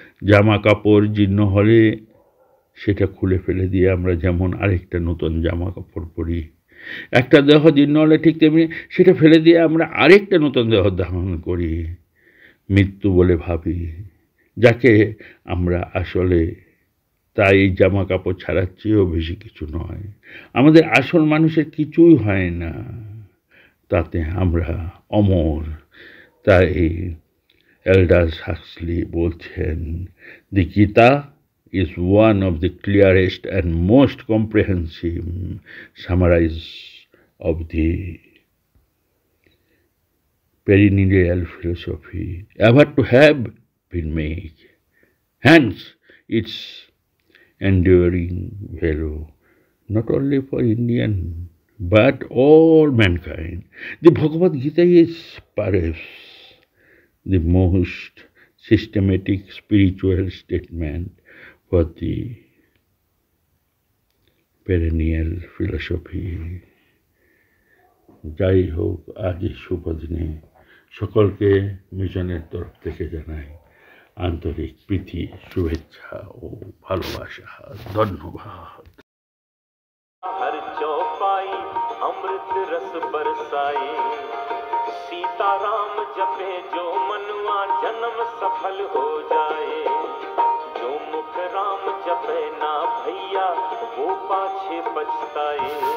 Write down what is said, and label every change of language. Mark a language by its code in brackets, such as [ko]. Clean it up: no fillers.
[bn] জামা কাপড় জীর্ণ হলে সেটা খুলে ফেলে দিয়ে আমরা যেমন আরেকটা নতুন জামা কাপড় পরি, একটা দেহ জীর্ণ হলে ঠিক তেমনি সেটা ফেলে দিয়ে আমরা আরেকটা নতুন দেহ ধারণ করি, মৃত্যু বলে ভাবি, যাকে আমরা আসলে তাই জামা কাপড় ছাড়ার চেয়েও বেশি কিছু নয়। আমাদের আসল মানুষের কিছুই হয় না, তাতে আমরা অমর। তাই [en] Aldous Huxley [bn] বলছেন, [en] The Gita is one of the clearest and most comprehensive summaries of the perennial philosophy ever to have been made. Hence, its enduring value not only for Indian but all mankind. The Bhagavad Gita is perhaps the most systematic spiritual statement for the perennial philosophy. [bn] যাই হোক, আজ এই শুভ দিনে সকলকে মিশনের তরফ থেকে জানাই আন্তরিক প্রীতি, শুভেচ্ছা ও ভালোবাসা। ধন্যবাদ। [hi] हर चौपाई अमृत रस बरसाए, सीताराम जपे जो मनुआ जन्म सफल हो जाए। जो मुख राम जपे ना भैया वो पाछे पछताए।